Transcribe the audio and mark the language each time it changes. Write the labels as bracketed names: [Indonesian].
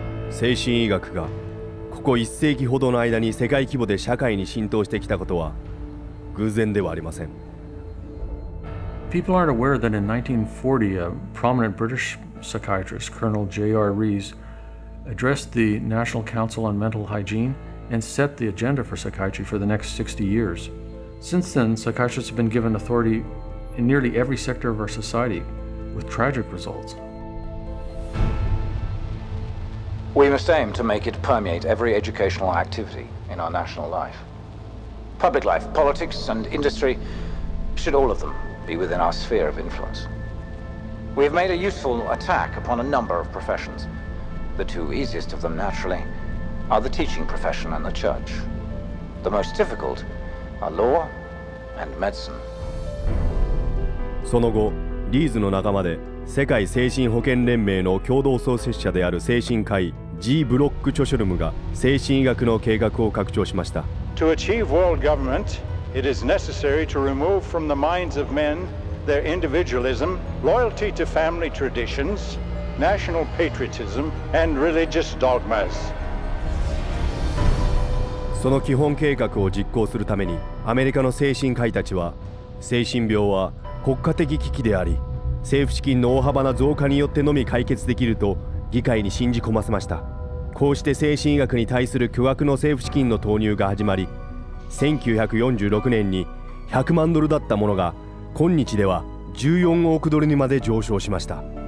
[Japanese] 精神医学がここ1世紀ほどの間に世界規模で社会に浸透してきたことは偶然ではありません。 [English] People aren't aware that in 1940, a prominent British psychiatrist, Colonel J.R. Rees, addressed the National Council on Mental Hygiene and set the agenda for psychiatry for the next 60 years. Since then, psychiatrists have been given authority in nearly every sector of our society, with tragic results. We must aim to make it permeate every educational activity in our national life. Public life, politics, and industry should all of them be within our sphere of influence. We have made a useful attack upon a number of professions. The two easiest of them, naturally, are the teaching profession and the church. The most difficult are law and medicine. [Japanese] その後、リーズの仲間で世界精神保健連盟の共同創設者である精神科医 G. ブロック・チョショルムが精神医学の計画を拡張しました。 [English] To achieve world government, it is necessary to remove from the minds of men their individualism, loyalty to family traditions, national patriotism, and religious dogmas. [Japanese] その基本計画を実行するためにアメリカの精神科医たちは精神病は国家的危機であり政府資金の大幅な増加によってのみ解決できると議会に信じ込ませました。こうして精神医学に対する巨額の政府資金の投入が始まり1946年に100万ドルだったものが今日では14億ドルにまで上昇しました。